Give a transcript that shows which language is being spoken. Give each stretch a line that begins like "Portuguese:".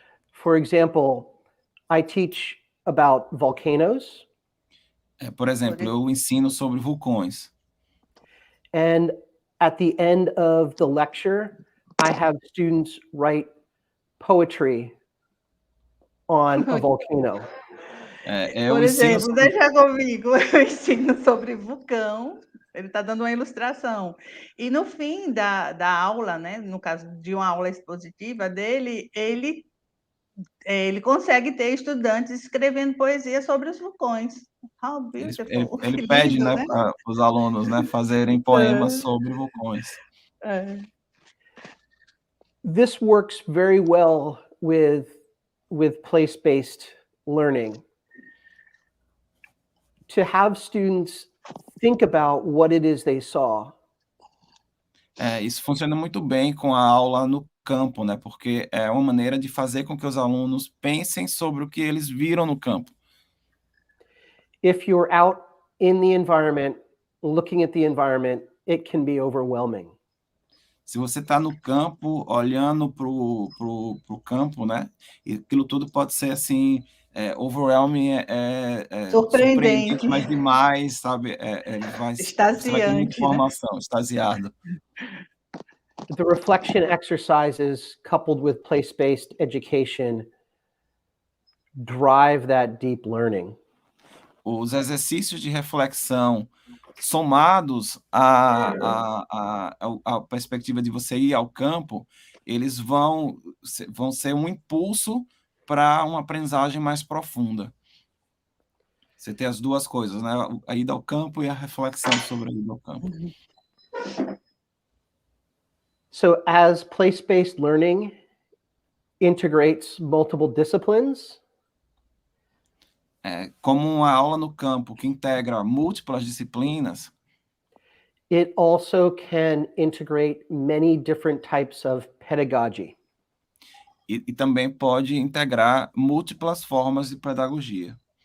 English: For example, I teach about volcanoes.
Portuguese: Por exemplo, eu ensino sobre vulcões.
English: And at the end of the lecture, I have students write poetry on a volcano.
Portuguese: Por exemplo, deixa comigo, eu ensino sobre vulcão, ele está dando uma ilustração. E no fim da aula, né, no caso de uma aula expositiva dele, ele consegue ter estudantes escrevendo poesia sobre os vulcões.
English: How beautiful!
Portuguese: Ele pede, lindo, né, para os alunos, né, fazerem poemas sobre vulcões.
English: This works very well with place-based learning. To have students think about what it is they saw.
Portuguese: Isso funciona muito bem com a aula no campo, né? Porque é uma maneira de fazer com que os alunos pensem sobre o que eles viram no campo. If you're out in the environment, looking at the environment, it can be overwhelming. Se você está no campo, olhando pro campo, né? E aquilo tudo pode ser assim, overwhelming, surpreendente, mas demais, sabe? Você vai ter muita informação, né? Extasiado.
English: The reflection exercises coupled with place-based education drive that deep learning.
Portuguese: Os exercícios de reflexão somados à perspectiva de você ir ao campo, eles vão ser um impulso para uma aprendizagem mais profunda. Você tem as duas coisas, né? A ida ao campo e a reflexão sobre a ida ao campo.
English: So as place-based learning integrates multiple disciplines,
Portuguese: como uma aula no campo que integra múltiplas disciplinas,
English: it also can integrate many different types of pedagogy.
Portuguese: E também pode integrar múltiplas formas de pedagogia.